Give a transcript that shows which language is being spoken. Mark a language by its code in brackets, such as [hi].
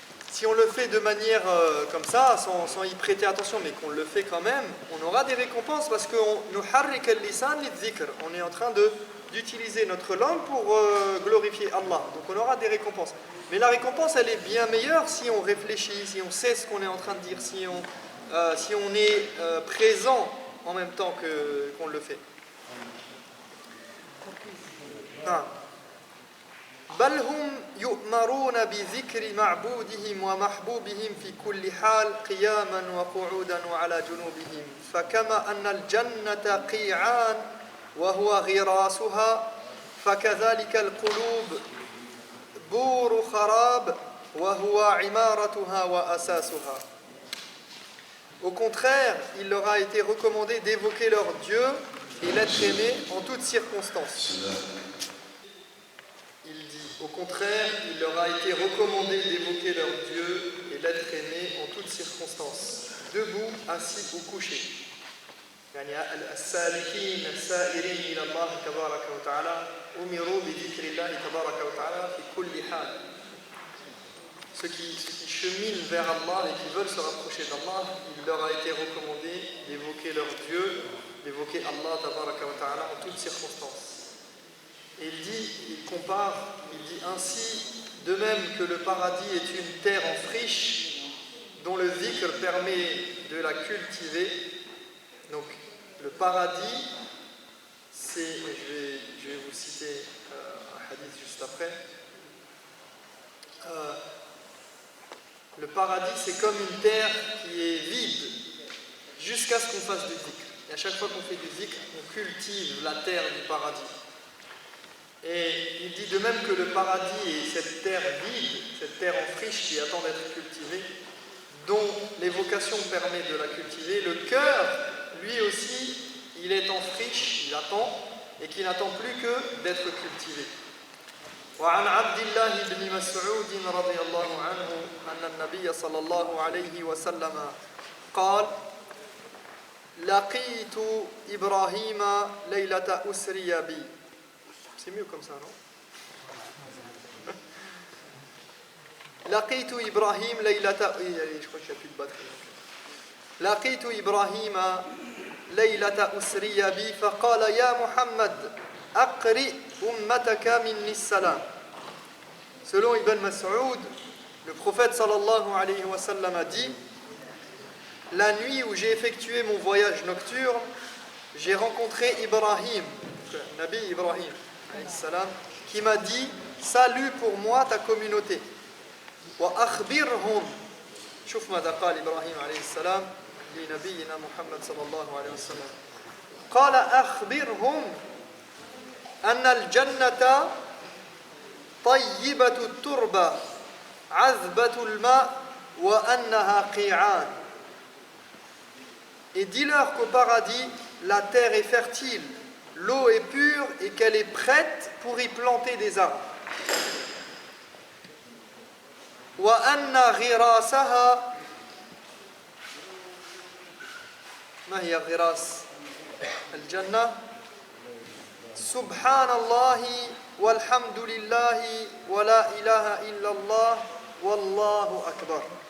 [fr] Si on le fait de manière comme ça, sans y prêter attention, mais qu'on le fait quand même, on aura des récompenses parce qu'on on est en train d'utiliser notre langue pour glorifier Allah. Donc on aura des récompenses. Mais la récompense, elle est bien meilleure si on réfléchit, si on sait ce qu'on est en train de dire, si on est présent en même temps qu'on le fait. Ah. [ar] بل هم يؤمرون بذكر معبودهم ومحبوبهم في كل حال قياما وقعودا وعلى جنوبهم فكما أن الجنة قيعان وهو غراسها فكذلك القلوب بور خراب وهو عمارتها وأساسها. [fr] Au contraire, il leur a été recommandé d'évoquer leur Dieu et l'être aimé en toutes circonstances. Il dit, au contraire, il leur a été recommandé d'évoquer leur Dieu et l'être aimé en toutes circonstances, debout, assis ou couché. [ar] يعني السالكين السائرين إلى الله تبارك وتعالى أمروا بذكر الله تبارك وتعالى في كل حال. [fr] Ceux qui cheminent vers Allah et qui veulent se rapprocher d'Allah, il leur a été recommandé d'évoquer leur Dieu, d'évoquer Allah tabaraka wa ta'ala en toutes circonstances. Et il compare, il dit ainsi, de même que le paradis est une terre en friche dont le dhikr permet de la cultiver. Donc le paradis, c'est, je vais vous citer un hadith juste après. Le paradis, c'est comme une terre qui est vide jusqu'à ce qu'on fasse du dhikr. Et à chaque fois qu'on fait du dhikr, on cultive la terre du paradis. Et il dit de même que le paradis est cette terre vide, cette terre en friche qui attend d'être cultivée, dont l'évocation permet de la cultiver, le cœur, lui aussi, il est en friche, il attend, et qui n'attend plus que d'être cultivé. [ar] وعن عبد الله بن مسعود رضي الله عنه أن النبي صلى الله عليه وسلم قال لقيت إبراهيم ليلة أسري بي. [fr] C'est mieux comme ça, non? [ar] لقيت إبراهيم ليلة [fr] je crois qu'il n'y a plus de batterie. [ar] لقيت إبراهيم ليلة أسري بي فقال يا محمد أقرئ أمتك مني السلام. [fr] Selon Ibn Mas'ud, le prophète sallallahu alayhi wa sallam a dit: la nuit où j'ai effectué mon voyage nocturne, j'ai rencontré Ibrahim, Nabi Ibrahim alayhi salam, qui m'a dit: salut pour moi ta communauté. [ar] Wa akhbirhum. شوف ماذا قال إبراهيم عليه السلام لنبينا محمد صلى الله عليه وسلم. قال أخبرهم أن الجنة طيبة التربة عذبة الماء وأنها قيعان. [fr] Et dis-leur qu'au paradis, la terre est fertile, l'eau est pure et qu'elle est prête pour y planter des arbres. [ar] وأن غراسها ما هي غراس الجنة سبحان الله والحمد لله ولا إله إلا الله والله أكبر.